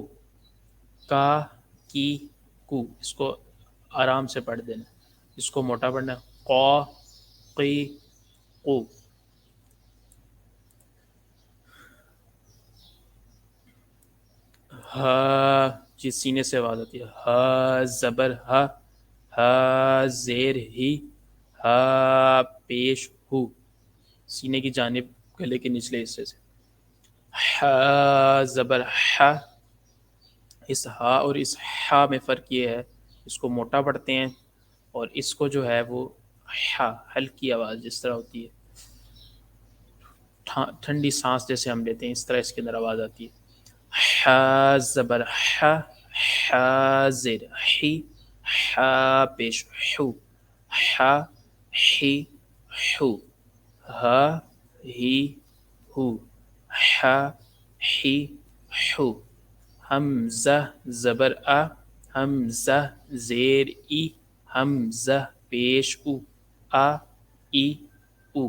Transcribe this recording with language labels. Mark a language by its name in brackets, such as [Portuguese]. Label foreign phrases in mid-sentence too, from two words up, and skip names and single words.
[Urdu] کا کی کو، اس کو آرام سے پڑھ دینا۔ اس کو موٹا پڑھنا ہے، قا قی قو. ہا جس سینے سے آواز آتی ہے، ہا زبر ہا، ہا زیر ہی، ہا پیش ہو، سینے کی جانب گلے کے نچلے حصے سے. ہا زبر ہا، اس ہا اور اس ہا میں فرق یہ ہے، اس کو موٹا پڑھتے ہیں اور اس کو جو ہے وہ ہا ہلکی آواز جس طرح ہوتی ہے، ٹھنڈی سانس جیسے ہم لیتے ہیں اس طرح اس کے اندر آواز آتی ہے. ہا زبر ہا، ہا زیر ہی، ہا پیش ہو، ہا ہی ہو، ہا ہی ہو، ہا ہی ہو. حمزہ زبر آ، حمزہ زیر ای، حمزہ پیش او، آ ای او.